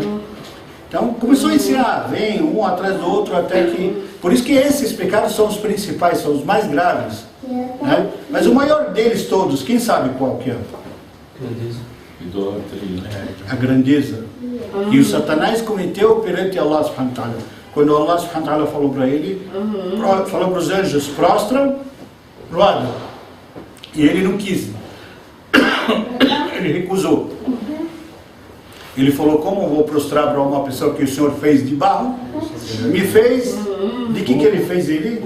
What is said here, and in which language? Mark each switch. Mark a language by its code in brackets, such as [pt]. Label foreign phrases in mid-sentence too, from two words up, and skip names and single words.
[pt] Então começou a ensinar, vem um atrás do outro, até que... Por isso que esses pecados são os principais, são os mais graves, né? Mas o maior deles todos, quem sabe qual que é? A grandeza. E o Satanás cometeu perante [ar] الله سبحانه وتعالى. [pt] Quando [ar] الله سبحانه وتعالى [pt] falou para ele, falou para os anjos, prostram pro Adão. E ele não quis. Ele recusou. Ele falou, como eu vou prostrar para uma pessoa que o Senhor fez de barro? Me fez, de que ele fez ele?